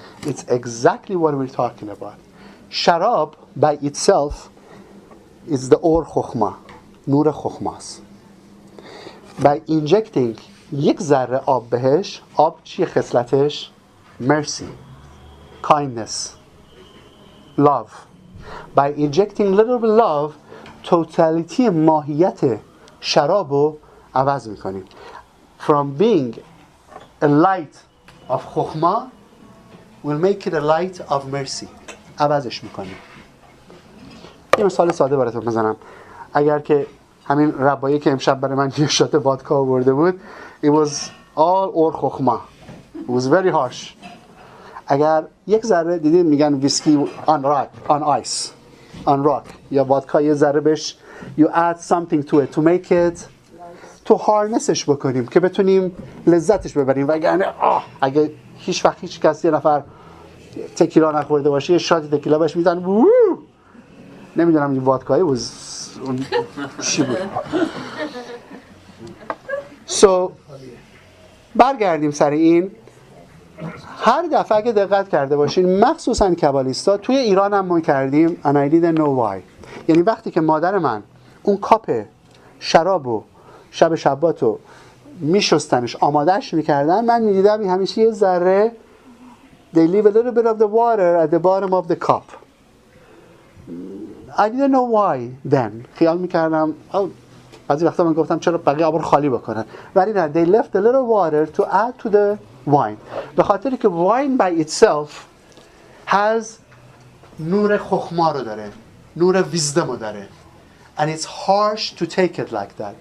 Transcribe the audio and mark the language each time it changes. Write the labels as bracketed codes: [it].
[en] It's exactly what we're talking about. Sharab by itself is the or chokhmah, [fa] نور خخماست. [en] By injecting [fa] یک ذره آب بهش، آب چیه خصلتش؟ [en] Mercy, kindness, love. By injecting little bit love، [fa] توتالیتی ماهیت شراب رو عوض میکنیم. [en] From being a light of chokhmah will make it a light of mercy. [fa] عوضش میکنیم. یه مثال ساده براتون بزنم. اگر که همین ربایی که امشب برای من یه شات وادکا آورده بود، [en] it was all or chokhmah. It was very harsh. [fa] اگر یک ذره دیدین میگن ویسکی [en] on ice، on rock [fa] یا وادکا یه ذره بهش [en] you add something to it to make it [fa] تو هارنسش بکنیم که بتونیم لذتش ببریم. وگرنه اگه هیچ وقت هیچ کسی یه نفر تکیلا نخورده باشه یه شات تکیلا بهش میزنه نمیدونم این وادکایی بود چی بود. So برگردیم سر این. هر دفعه اگه دقت کرده باشین مخصوصا کبالیستا توی ایران هم ما کردیم [en] and I didn't know why. [fa] یعنی وقتی که مادر من اون کاپ شرابو شب شباتو میشستنش آمادهش میکردن من میدیدم همیشه یه ذره [en] they leave a little bit of the water at the bottom of the cup. I didn't know why then. [fa] خیال میکردم بعضی وقتا من گفتم چرا بقیه آب رو خالی بکنن ولی نه [en] they left a little water to add to the wine. [fa] به خاطری که [en] wine by itself has [fa] نور خخما رو داره [en] نور ویزدم رو داره and it's harsh to take it like that.